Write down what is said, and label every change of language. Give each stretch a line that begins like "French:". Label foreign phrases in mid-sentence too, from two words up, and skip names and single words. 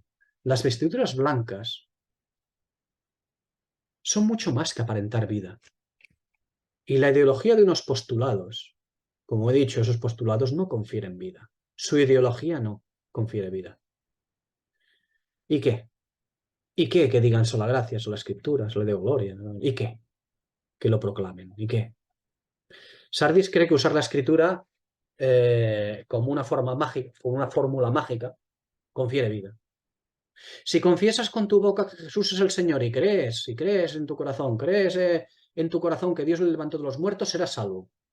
Spanish: Las vestiduras blancas son mucho más que aparentar vida. Y la ideología de unos postulados, como he dicho, esos postulados no confieren vida. Su ideología no confiere vida. ¿Y qué? ¿Y qué? Que digan sola gracia, sola escritura,
Latin: sola Deo gloria,
Spanish: ¿no? ¿Y qué? Que lo proclamen. ¿Y qué? Sardis cree que usar la escritura como una forma mágica, como una fórmula mágica, confiere vida. Si confiesas con tu boca que Jesús es el Señor y crees en tu corazón, crees en tu corazón que Dios le levantó de los muertos, serás salvo.